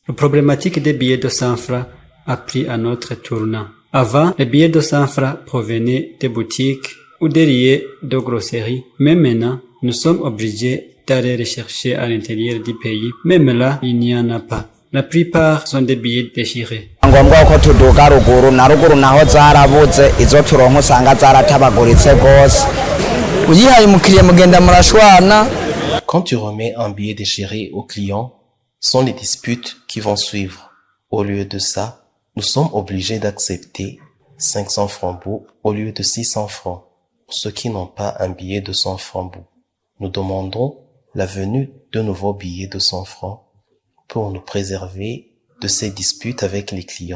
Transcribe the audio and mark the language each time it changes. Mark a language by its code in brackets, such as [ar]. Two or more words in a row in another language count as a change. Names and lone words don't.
[fr] La problématique des billets de 100 francs a pris un autre tournant. Avant, les billets de 100 francs provenaient des boutiques ou des lieux de grosserie. Mais maintenant, nous sommes obligés d'aller les chercher à l'intérieur du pays. Même là, il n'y en a pas. La plupart sont des billets déchirés. [rn] ngombwa ko tuduga ruguru na ruguru naho zarabuze izo turonko usanga zaratabaguritse gose uyihaye umukiriya mugenda murashwana. [fr] Quand tu remets un billet déchiré au client, sont les disputes qui vont suivre. Au lieu de ça, nous sommes obligés d'accepter 500 francs bout au lieu de 600 francs. Pour ceux qui n'ont pas un billet de 100 francs bout, nous demandons la venue de nouveaux billets de 100 francs pour nous préserver de ces disputes avec les clients.